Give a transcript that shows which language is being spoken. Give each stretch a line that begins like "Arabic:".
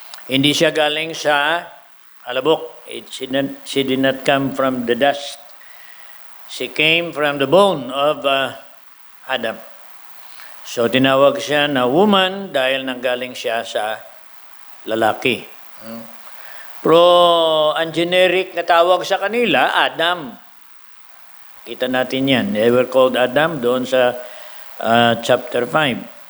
Filipino: Hindi siya galing sa alabok.
English: She did not come from the dust. She came from the bone of Adam.
Filipino: So tinawag siya na woman dahil nanggaling siya sa lalaki. Pero ang generic na tawag sa kanila, Adam. Kita natin yan.
English: They were called Adam doon sa chapter 5.